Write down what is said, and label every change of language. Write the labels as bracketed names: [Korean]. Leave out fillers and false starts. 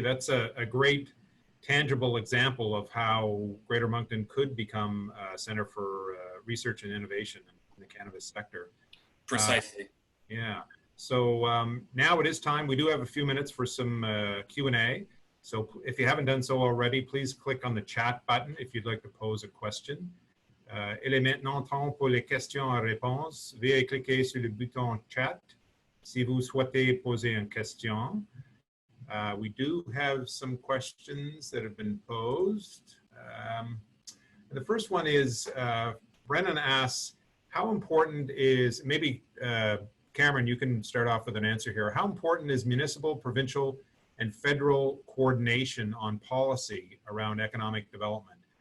[English] That's a great tangible example of how Greater Moncton could become a center for research and innovation in the cannabis sector. Precisely. Yeah. So now it is time. We do have a few minutes for some Q&A. So if you haven't done so already, please click on the chat button if you'd like to pose a question. [French] Il est maintenant temps pour les questions et réponses. Veuillez cliquer sur le bouton chat si vous souhaitez poser une question. [English] We do have some questions that have been posed. The first one is, Brennan asks, how important is, maybe Cameron, you can start off with an answer here. How important is municipal, provincial, and federal coordination on policy around economic development?